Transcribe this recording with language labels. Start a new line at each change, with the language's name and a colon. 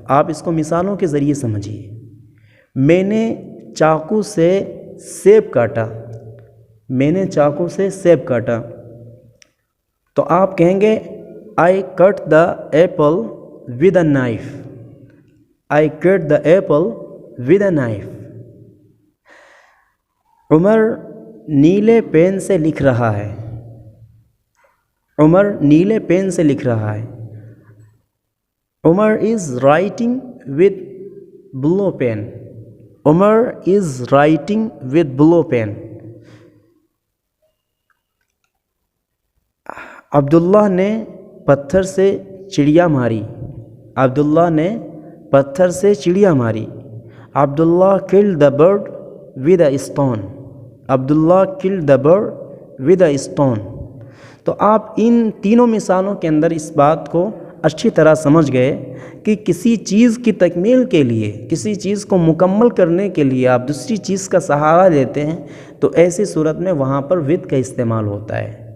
Urdu: آپ اس کو مثالوں کے ذریعے سمجھیے. میں نے چاقو سے سیب کاٹا. میں نے چاقو سے سیب کاٹا تو آپ کہیں گے
English: I cut the apple with a knife. I cut the apple with a knife.
Urdu: عمر نیلے پین سے لکھ رہا ہے. عمر نیلے پین سے لکھ رہا ہے.
English: Umar is writing with blue pen. Umar is writing with blue pen.
Urdu: عبداللہ نے پتھر سے چڑیا ماری. عبداللہ نے پتھر سے چڑیا ماری.
English: Abdullah killed the bird with a stone. Abdullah killed the bird with a stone.
Urdu: تو آپ ان تینوں مثالوں کے اندر اس بات کو اچھی طرح سمجھ گئے کہ کسی چیز کی تکمیل کے لیے، کسی چیز کو مکمل کرنے کے لیے آپ دوسری چیز کا سہارا لیتے ہیں تو ایسی صورت میں وہاں پر with کا استعمال ہوتا ہے.